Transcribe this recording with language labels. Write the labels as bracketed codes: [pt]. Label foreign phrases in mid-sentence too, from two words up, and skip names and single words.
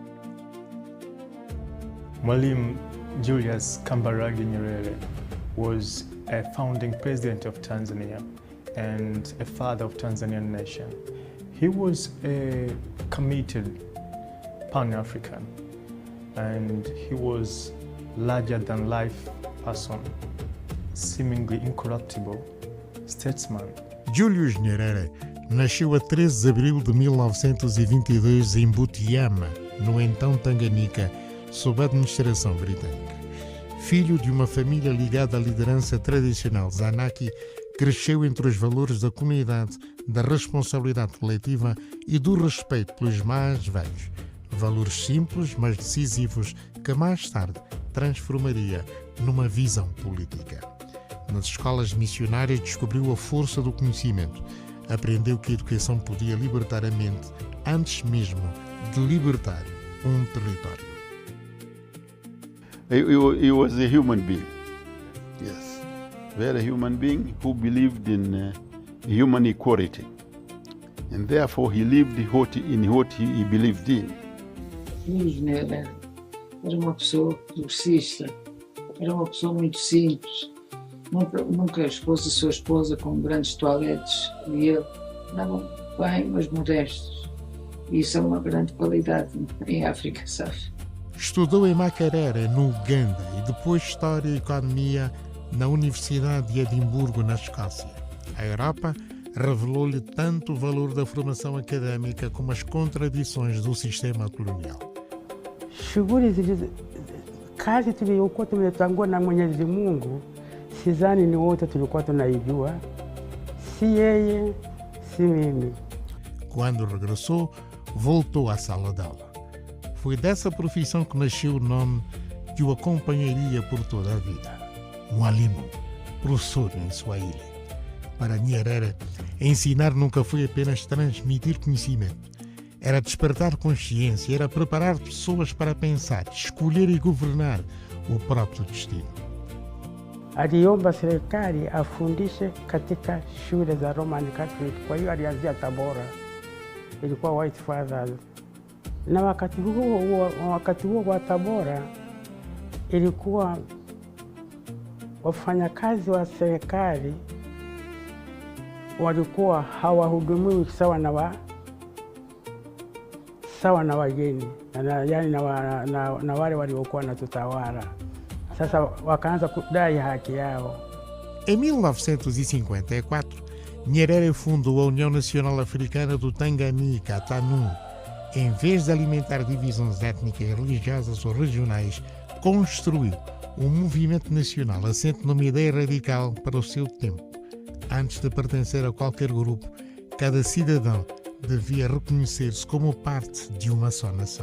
[en] Mwalimu Julius Kambarage Nyerere was a founding president of Tanzania and a father of Tanzanian nation. He was a committed Pan-African and he was larger-than-life person, seemingly incorruptible statesman. [pt] Julius Nyerere nasceu a 13 de abril de 1922 em Butiama, no então Tanganica, sob a administração britânica. Filho de uma família ligada à liderança tradicional Zanaki, cresceu entre os valores da comunidade, da responsabilidade coletiva e do respeito pelos mais velhos. Valores simples, mas decisivos, que mais tarde transformaria numa visão política. Nas escolas missionárias descobriu a força do conhecimento. Aprendeu que a educação podia libertar a mente antes mesmo de libertar um território. [en] He was a human being, yes, very human being who believed in human equality, and therefore he lived in what he believed in. [pt] Nyerere era uma pessoa progressista, era uma pessoa muito simples, nunca expôs a sua esposa com grandes toaletes e ele andavam bem, mas modestos. E isso é uma grande qualidade em África, sabe? Estudou em Makerere, no Uganda, e depois História e Economia na Universidade de Edimburgo, na Escócia. A Europa revelou-lhe tanto o valor da formação académica como as contradições do sistema colonial. [sw] Shughuli kazi tuliyokuwa tumetangwa na Mwenyezi Mungu, sidhani ni wote tulikuwa tunaijua, si yeye, si mimi. [pt] Quando regressou, voltou à sala de aula. Foi dessa profissão que nasceu o nome que o acompanharia por toda a vida. Mwalimu, professor em Swahili. Para Nyerere, ensinar nunca foi apenas transmitir conhecimento. Era despertar consciência, era preparar pessoas para pensar, escolher e governar o próprio destino. [sw] Aliomba serikali afundishe katika shule za Roman Catholic, kwa hiyo alianzia Tabora, ilikuwa White Fathers. Na wakati huo wa Tabora ilikuwa wafanyakazi wa serikali walikuwa hawahudumiwi sawa na wageni, yaani na wale waliokuwa na tutawala. Sasa wakaanza kudai haki yao. [pt] Em 1954, Nyerere fundou a União Nacional Africana do Tanganica, TANU. Em vez de alimentar divisões étnicas, religiosas ou regionais, construiu um movimento nacional assente numa ideia radical para o seu tempo. Antes de pertencer a qualquer grupo, cada cidadão devia reconhecer-se como parte de uma só nação.